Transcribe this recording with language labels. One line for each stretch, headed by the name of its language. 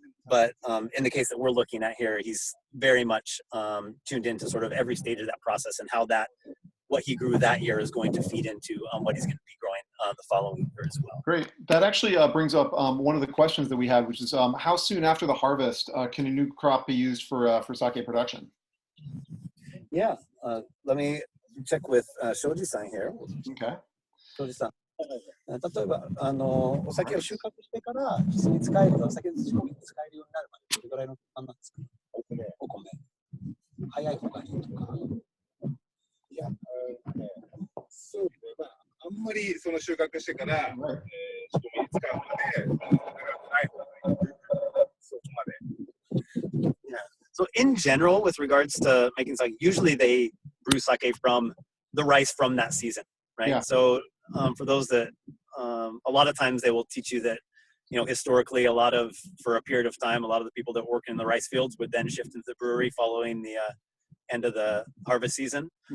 English: But in the case that we're looking at here, he's very much tuned into sort of every stage of that process and how what he grew that year is going to feed into what he's going to be growing the following year as well. Great. That actually brings up one of the questions that we had, which is how soon after the harvest can a new crop be used for sake production? Yeah. Let me check with Shoji-san here. Okay. Shoji-san.
Japanese: 例えばお酒を収穫してから酒に使えるお酒の仕込みに使えるようになるまでどれぐらいの期間なんですか？お米早い方がいいとか。いや、そうね、まあ、あんまりその収穫してから、仕込みに使うので、長くない方がいい。そこまで。
English: Yeah. So in general, with regards to making sake, usually they brew sake from the rice from that season, right? Yeah. So for those that, a lot of times they will teach you that, historically, for a period of time, a lot of the people that work in the rice fields would then shift into the brewery following the end of the harvest season.